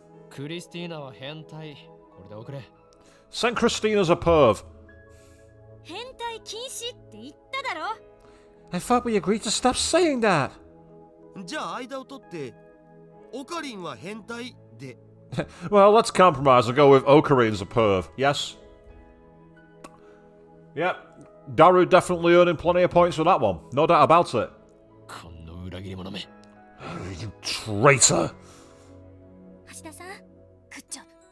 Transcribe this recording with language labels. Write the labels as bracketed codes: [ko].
[ja] クリスティーナは変態。これで送れ。 [en] Send Christina's a perv. [ja] 変態禁止って言っただろ。 [en] I thought we agreed to stop saying that. [ja] じゃあ間を取ってオカリンは変態で。 [en] Well, let's compromise and go with Okarin's a perv. Yes? Yep. Daru definitely earning plenty of points for that one. No doubt about it. [ja] この裏切り者め。 [en] You traitor. [ja] 橋田さん、グッジョブ。